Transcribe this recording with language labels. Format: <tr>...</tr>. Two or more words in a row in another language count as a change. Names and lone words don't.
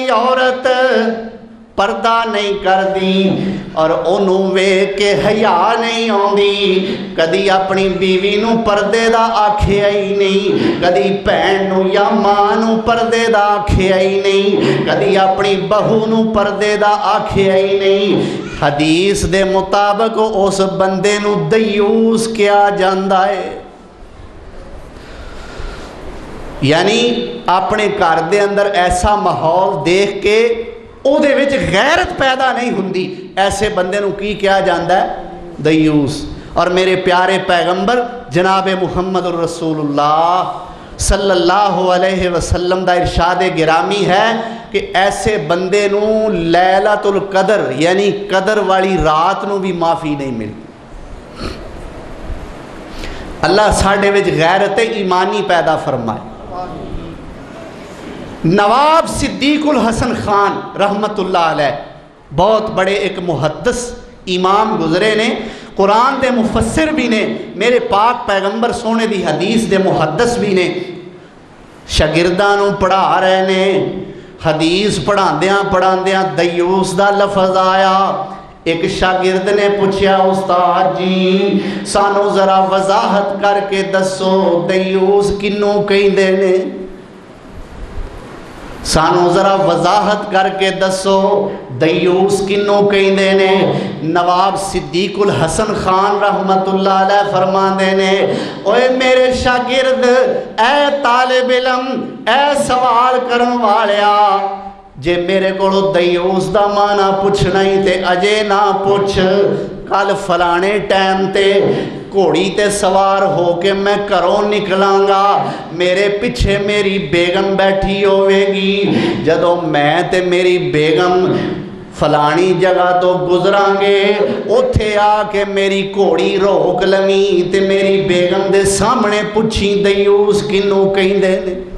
<pa>عورت پردہ نہیں کرتی اور انہوں ویکھ کے حیا نہیں آتی، کدی اپنی بیوی نوں پردے دا آکھیا ہی نہیں، کدی بھین نوں یا ماں نوں پردے دا آکھیا ہی نہیں، کدی اپنی بہو نوں پردے دا آکھیا ہی نہیں. حدیث دے مطابق اس بندے نوں دیوث کیا جاندا ہے. یعنی اپنے گھر دے اندر ایسا ماحول دیکھ کے ਉਹਦੇ ਵਿੱਚ غیرت پیدا نہیں ہندی، ایسے بندے نوں کی کہا جاتا ہے، دیوث. اور میرے پیارے پیغمبر جناب محمد رسول اللہ</pa> <ar>صلى الله عليه وسلم</ar> <pa>دا ارشاد گرامی ہے کہ ایسے بندے نوں لیلۃ القدر یعنی قدر والی رات نوں بھی معافی نہیں ملتی. اللہ ساڈے وچ غیرت ایمانی پیدا فرمائے. نواب صدیق الحسن خان</pa> <ar>رحمة الله عليه</ar> <pa>بہت بڑے ایک محدث امام گزرے نے، قرآن دے مفسر بھی نے، میرے پاک پیغمبر سوہنے دی حدیث دے محدث بھی نے. شاگرداں نوں پڑھا رہے نے، حدیث پڑھاندیاں پڑھاندیاں دیوث دا لفظ آیا. ایک شاگرد نے پوچھا، استاد جی سانوں ذرا وضاحت کرکے دسو دیوث کنوں کہندے نے، سانوں ذرا وضاحت کرکے دسو دیوث کنوں کہندے نے. نواب صدیق الحسن خان</pa> <ar>رحمة الله عليه</ar> <pa>فرماندے نے، اوئے میرے شاگرد، اے طالب علم، اے سوال کرن والیا, جے میرے کولوں دیوث دا معنی پچھنا ہی تے اجے نہ پچھ، کل فلانے ٹائم تے گھوڑی تے سوار ہو کے میں گھروں نکلانگا، میرے پچھے میری بیگم بیٹھی ہووے گی، جدوں میں تے میری بیگم فلانی جگہ تو گزرانگے، اوتھے آکے میری گھوڑی روک لوی تے میری بیگم دے سامنے پچھی دیوث کنوں کہندے نے.</pa>